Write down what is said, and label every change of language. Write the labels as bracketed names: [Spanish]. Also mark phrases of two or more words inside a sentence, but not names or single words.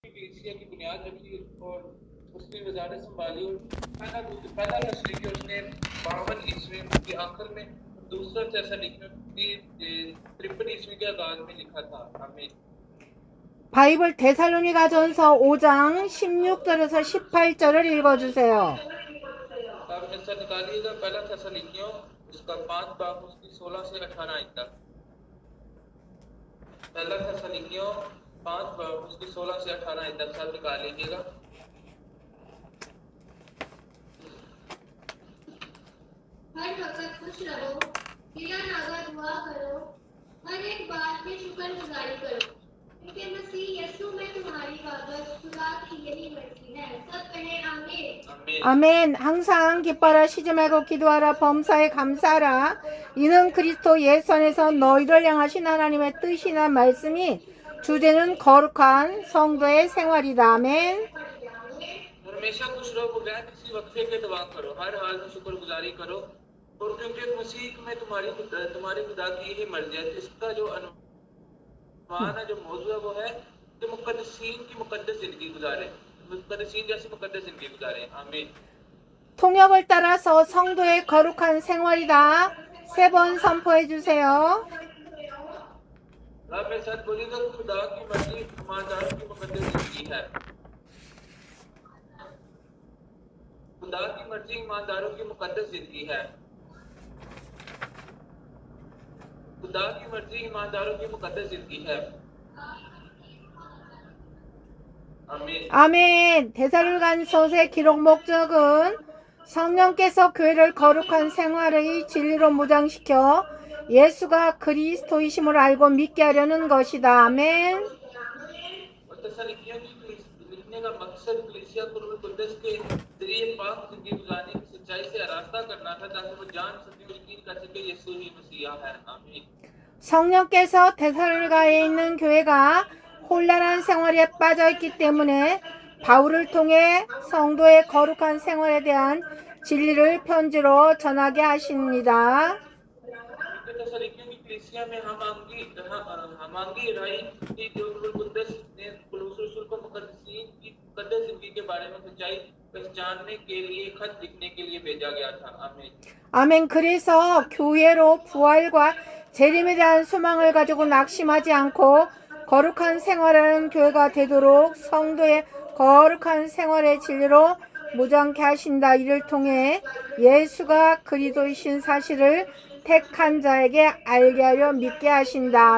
[Hindi] कलीसिया की बुनियाद रखी और उसकी वजारत संभाली और पहला तस्लीकी उसने 52 ईस्वी के आखिर में, दूसरा थेसलोनिकी की 53 ईस्वी के आगाज में लिखा था। आमीन। [Korean] 바이블 데살로니가전서 5장 16절에서 18절을 읽어주세요. [Hindi] आप हिस्सा निकालिएगा पहला थेसलोनिकियों उसका 5 बाब उसकी 16 से 18 आयत तक। पहला थेसलोनिकियों 5 बाब उसकी 16 से 18 आयत तक सब निकाल लीजिएगा। हर वक्त खुश रहो, गिला नागा दुआ करो, हर एक बात में शुक्रगुजारी करो, क्योंकि मसीह यीशु में तुम्हारी बाबत खुदा की यही मर्जी है। सब कहें आमीन। [Korean] 아멘. 항상 기뻐라, 쉬지 말고 기도하라, 범사에 감사하라. 이는 그리스도 예수 안에서 너희를 향하신 하나님의 뜻이나 말씀이 주제는 거룩한 성도의 생활이다. 아멘. [Hindi] हमेशा खुश रहो, बगैर किसी वक्फे के दुआ करो, हर हाल में शुक्रगुजारी करो, और क्योंकि मसीह में तुम्हारी खुदा की यही मर्जी है। इसका जो अनुमान है, जो मौजू है, वो है कि मुकद्दसीन की मुकद्दस जिंदगी गुजारे, मुकद्दसीन जैसी मुकद्दस जिंदगी गुजारे। आमीन। [Korean] 통역을 따라서 성도의 거룩한 생활이다. 3번 선포해 주세요. [Hindi] आप मेरे साथ बोलिएगा, खुदा की मर्जी ईमानदारों की मुकद्दस जिंदगी है। खुदा की मर्जी ईमानदारों की मुकद्दस जिंदगी है। खुदा की मर्जी ईमानदारों की मुकद्दस जिंदगी है। आमीन। [Korean] 아멘. 데살로니가전서의 기록 목적은 성령께서 교회를 거룩한 생활의 진리로 무장시켜 예수가 그리스도이심을 알고 믿게 하려는 것이다. 아멘. [Hindi] और थेसलोनिकियों की लिखने का मकसद कलीसिया को रूह कुद्दस के जरिए पाक जिंदगी गुजारने की सच्चाई से आरास्ता करना था, ताकि वो जान सके और यकीन कर सके यीशु ही मसीहा है। आमीन। [Korean] 성령께서 데살로니가에 있는 교회가 혼란한 생활에 빠져 있기 때문에 바울을 통해 성도의 거룩한 생활에 대한 진리를 편지로 전하게 하십니다. [Hindi] थेसलोनिकियों की कलीसिया में हमांगी राई की जो रूह कुद्दस ने पौलुस रसूल को मुकद्दसीन की मुकद्दस जिंदगी के बारे में सच्चाई पहचानने के लिए खत लिखने के लिए भेजा गया था। आमीन। [Korean] 아멘. 그래서 교회로 부활과 재림에 대한 소망을 가지고 낙심하지 않고 거룩한 생활하는 교회가 되도록 성도의 거룩한 생활의 진리로 무장케 하신다. 이를 통해 예수가 그리스도이신 사실을 택한 자에게 알게 하려 믿게 하신다.